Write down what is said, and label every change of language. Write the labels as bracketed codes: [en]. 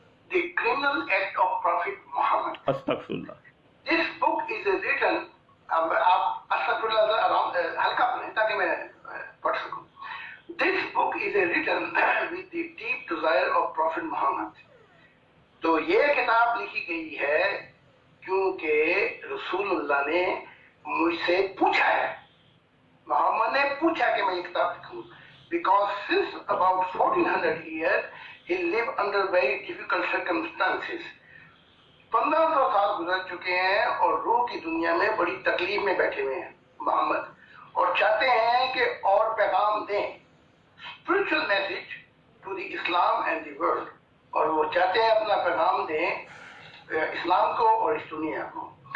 [en] The criminal act of Prophet Muhammad. [hi] अस्तगफिरुल्लाह। [en] This book is written, [hi] अब आप अस्तगफिरुल्लाह हल्का पढ़ें ताकि मैं पढ़ सकूं। [en] This book is written with the deep desire of Prophet Muhammad. [hi] तो ये किताब लिखी गई है क्योंकि रसूलुल्लाह ने मुझसे पूछा है, मोहम्मद ने पूछा कि मैं ये किताब लिखूं। [en] Because since about 1400 years he lived under very difficult circumstances. [hi] 1500 साल गुजर चुके हैं और रूह की दुनिया में बड़ी तकलीफ में बैठे हुए हैं मोहम्मद, और चाहते हैं कि और पैगाम दें, [en] spiritual message to the Islam and the world, [hi] और वो चाहते हैं अपना पैगाम दें इस्लाम को और इस दुनिया को।